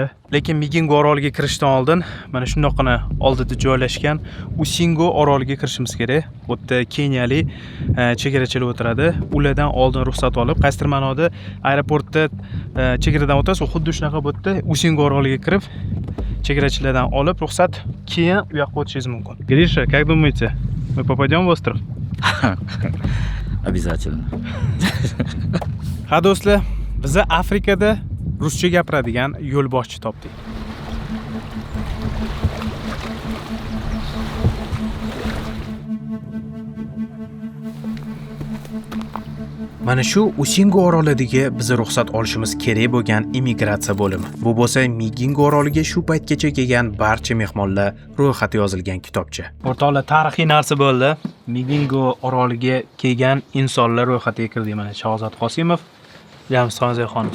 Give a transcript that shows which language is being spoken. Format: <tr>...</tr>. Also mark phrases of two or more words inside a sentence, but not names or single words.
<uz>Lekin Migingo oroliga kirishdan oldin mana shundoqqina oldida joylashgan Usingo oroliga kirishimiz kerak. Bu yerda keniyalik chegarachilar o'tiradi. Ulardan oldin ruxsat olib, qaysidir ma'noda aeroportda chegaradan o'tasiz, xuddi shunaqa bu yerda Usingo oroliga kirib, chegarachilardan olib ruxsat, keyin u yoqqa o'tishingiz mumkin.</uz> <ru>Grisha, как думаете, мы попадем в остров? Обязательно.</ru> <uz>Ha do'stlar, biz Afrikada ruscha gapiradigan yo'lboshchi topdik. Mana shu Usingo orolidagi biz ruxsat olishimiz kerak bo'lgan immigratsiya bo'limi. Bu bo'lsa Migingo oroliga shu paytgacha kelgan barcha mehmonlar ro'yxati yozilgan kitobcha. O'rtoqlar, tarixiy narsa bo'ldi. Migingo oroliga kelgan insonlar ro'yxatiga kirdi. Mana Shahzod Qosimov, Jamshid Xonov.</uz>